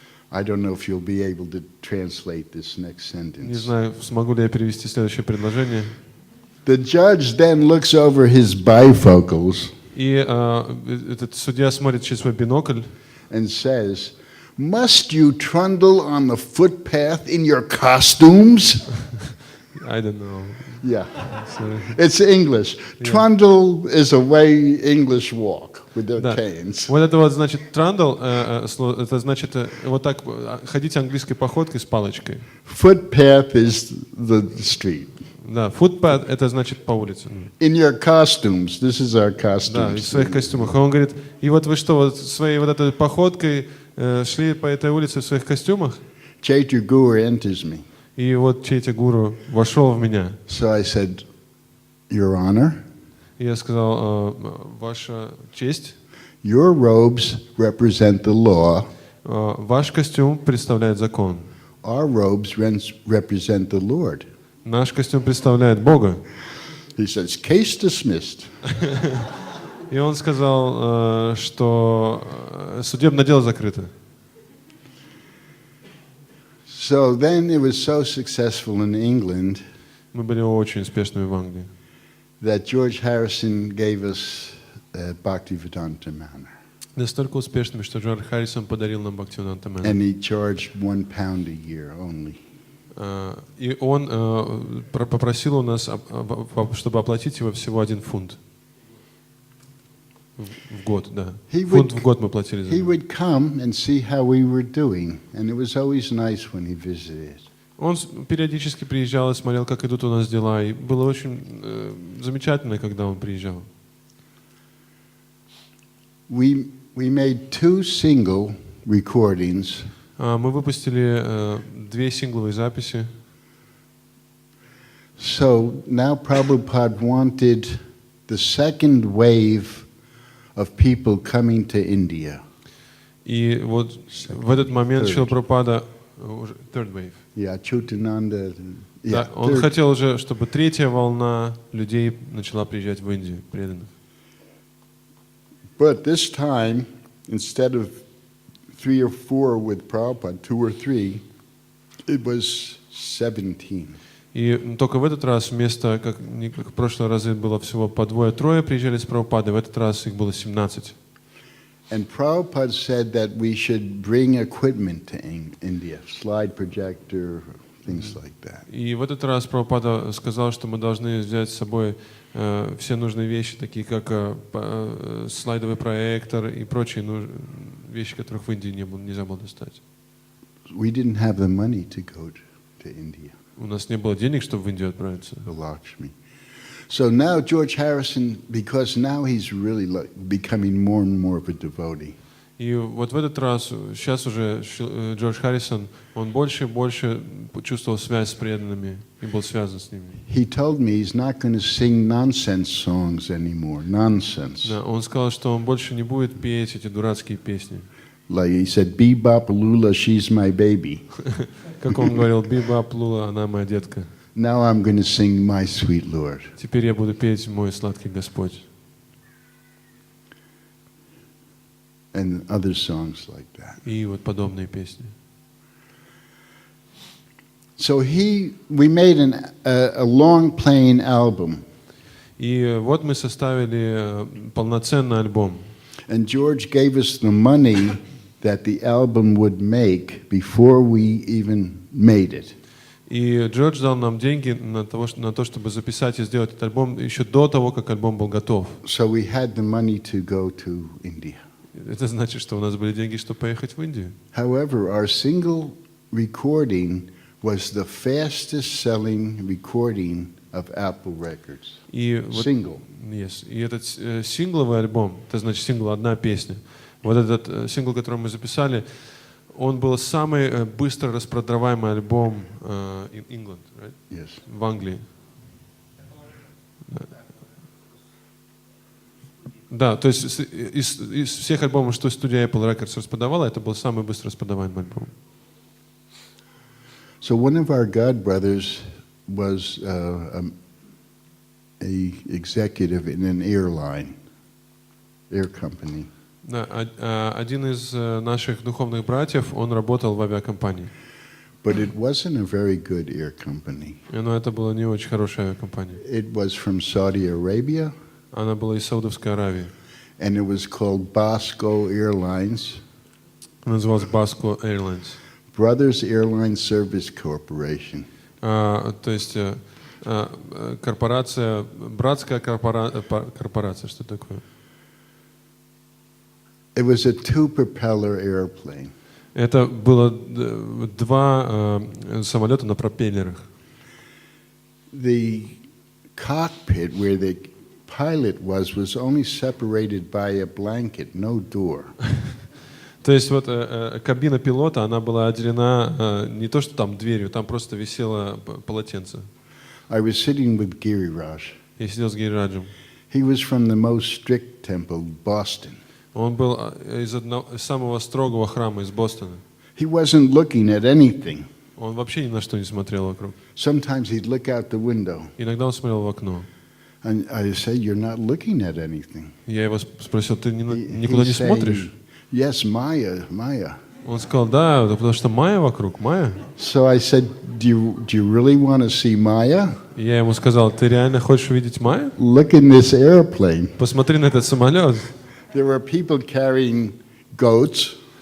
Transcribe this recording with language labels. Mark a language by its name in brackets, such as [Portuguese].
[English] I don't know if you'll be able to translate this next [Russian] Не [English] sentence. [Russian] знаю, смогу ли я перевести следующее предложение. [English] The judge then looks over his bifocals [Russian] И этот судья смотрит через свой бинокль [English] and says, must you trundle on the footpath in your costumes? I don't know. Yeah, Sorry. it's English. Trundle is a way English walk with their [Russian] Да. [English] canes. [Russian] Вот это вот значит трандл, это значит вот так ходить английской походкой с палочкой. [English] Footpath is the street. [Russian] Да, footpath это значит по улице. [English] In your costumes, this is our [Russian] Да, в [English] costumes. [Russian] своих костюмах. И он говорит, и вот вы что, вот своей вот этой походкой шли по этой улице в своих костюмах? [English] Chaitanya Guru enters me. [Russian] И вот Чайтя Гуру вошел в меня. [English] So I said, Your Honor, [Russian] И я сказал, ваша честь, [English] your robes represent the law. [Russian] ваш костюм представляет закон. [English] Our robes represent the Lord. [Russian] Наш костюм представляет Бога. [English] He says, case dismissed. [Russian] И он сказал, что судебное дело закрыто. [English] So then it was so successful in England [Russian] Мы были очень успешными в Англии. [English] that George Harrison gave us Bhaktivedanta Manor. [Russian] Настолько успешными, что Джордж Харрисон подарил нам Бхактивиданта Манор. [English] And he charged £1 a year only. [Russian] И он попросил у нас, чтобы оплатить его всего 1 фунт. В год, да. Фунт в год мы платили за [English] He [Russian] него. [English] would come and see how we were doing, and it was always nice when he visited. [Russian] Он периодически приезжал и смотрел, как идут у нас дела. И было очень замечательно, когда он приезжал. [English] We made 2 single recordings. [Russian] Мы выпустили 2 сингловые записи. [English] So now Prabhupada wanted the second wave of people coming to India. [Russian] И вот в этот момент Шрила Прабхупада уже [English] third wave. Yeah, Chutananda. [Russian] Да, он хотел уже, чтобы 3-я волна людей начала приезжать в Индию, преданных. [English] But this time, instead of 3 or 4 with Prabhupada, 2 or 3, it was 17. [Russian] И только в этот раз вместо, как в прошлый раз было всего по 2-3 приезжали с Прабхупадой, в этот раз их было 17. [English] And Prabhupada said that we should bring equipment to India, slide projector, things like that. [Russian] И в этот раз Прабхупада сказал, что мы должны взять с собой все нужные вещи, такие как слайдовый проектор и прочие вещи, которых в Индии нельзя было достать. [English] We didn't have the money to go to India. [Russian] У нас не было денег, чтобы в Индию отправиться. [English] The Lakshmi. So now George Harrison, because now he's really becoming more and more of a devotee. [Russian] И вот в этот раз, сейчас уже Джордж Харрисон, он больше и больше почувствовал связь с преданными и был связан с ними. [English] He told me he's not going to sing nonsense songs anymore. Nonsense. [Russian] Да, он сказал, что он больше не будет петь эти дурацкие песни. [English] Like he said, Bebop Lula, she's my baby. [Russian] Как он говорил, Бибап Лула, она моя детка. [English] Now I'm going to sing My Sweet Lord. [Russian] Теперь я буду петь «Мой сладкий Господь». [English] And other songs like that. [Russian] И вот подобные песни. [English] So we made a long playing album. [Russian] И вот мы составили полноценный альбом. [English] And George gave us the money that the album would make before we even made it. [Russian] И Джордж дал нам деньги на то, чтобы записать и сделать этот альбом еще до того, как альбом был готов. [English] So we had the money to go to India. [Russian] Это значит, что у нас были деньги, чтобы поехать в Индию. [English] However, our single recording was the fastest selling recording of Apple Records. [Russian] И вот, [English] Single. Yes. [Russian] И этот сингловый альбом, это значит сингл одна песня. Вот этот сингл, который мы записали, он был самый быстро распродаваемый альбом [English] in England, right? Yes. [Russian] В Англии. Да, то есть из всех альбомов, что студия Apple Records распродавала, это был самый быстро распродаваемый альбом. [English] So one of our god brothers was a executive in an air company. [Russian] Да, один из наших духовных братьев, он работал в авиакомпании. [English] But it wasn't a very good air company. [Russian] Но это была не очень хорошая авиакомпания. [English] It was from Saudi Arabia. [Russian] Она была из Саудовской Аравии. [English] And it was called Bosco Airlines. [Russian] Она называлась Basco Airlines. [English] Brothers Airline Service Corporation. [Russian] То есть корпорация, братская корпорация, что такое? [English] It was a two-propeller airplane. [Russian] Это было два самолета на пропеллерах. [English] The cockpit where the pilot was only separated by a blanket, no door. [Russian] То есть вот кабина пилота, она была отделена не то что там дверью, там просто висело полотенце. [English] I was sitting with Giriraj. [Russian] Я сидел с Гирираджем. [English] He was from the most strict temple, Boston. [Russian] Он был из самого строгого храма из Бостона. [English] He wasn't looking at anything. [Russian] Он вообще ни на что не смотрел вокруг. [English] Sometimes he'd look out the window. [Russian] Иногда он смотрел в окно. [English] And I say, "You're not looking at anything." [Russian] Я его спросил, ты никуда не [English] He's saying, [Russian] смотришь? [English] Yes, Maya. [Russian] Он сказал, да, потому что Майя вокруг, Майя. [English] So I said, do you really want to see Maya? [Russian] Я ему сказал, ты реально хочешь увидеть Майю? [English] Look in this airplane. [Russian] Посмотри на этот самолет. [English] There were people carrying goats